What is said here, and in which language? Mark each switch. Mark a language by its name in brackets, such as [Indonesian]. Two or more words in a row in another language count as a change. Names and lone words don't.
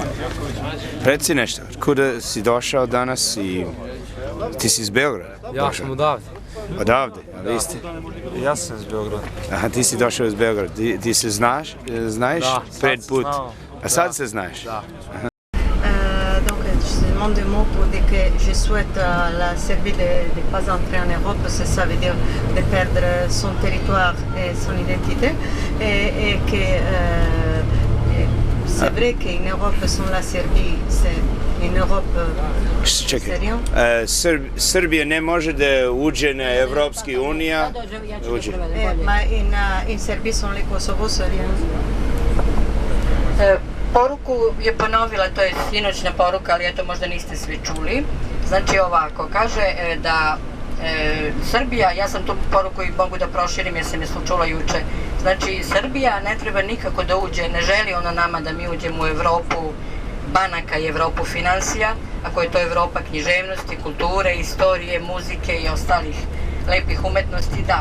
[Serbian] Reci nešto, kuda si došao danas i ti si iz Beograda? Ja sam odavde. Odavde, a vi ste? Ja sam iz Beograda. Aha, ti si došao iz Beograda. Ti se znaš Da, pred put? znao. A sad se znaš? Da. [French] Donc, je seulement deux mots pour dire que je souhaite à la Serbie de ne pas entrer en Europe, parce que ça veut dire de perdre son territoire et son identité, et que c'est vrai qu'en Europe, sans la Serbie, c'est une Europe sérieux. [Serbian] Srbija ne može da uđe na Evropski unija. [French] In Serbiji sont les Kosovo sérieux. [Serbian] Poruku je ponovila, to je sinoćna poruka, ali eto možda niste svi čuli. Znači ovako, kaže da Srbija, ja sam tu poruku i mogu da proširim jer sam je čula juče. Znači Srbija ne treba nikako da uđe, ne želi ona nama da mi uđemo u Evropu banaka i Evropu finansija, ako je to Evropa književnosti, kulture, istorije, muzike i ostalih lepih umetnosti, da.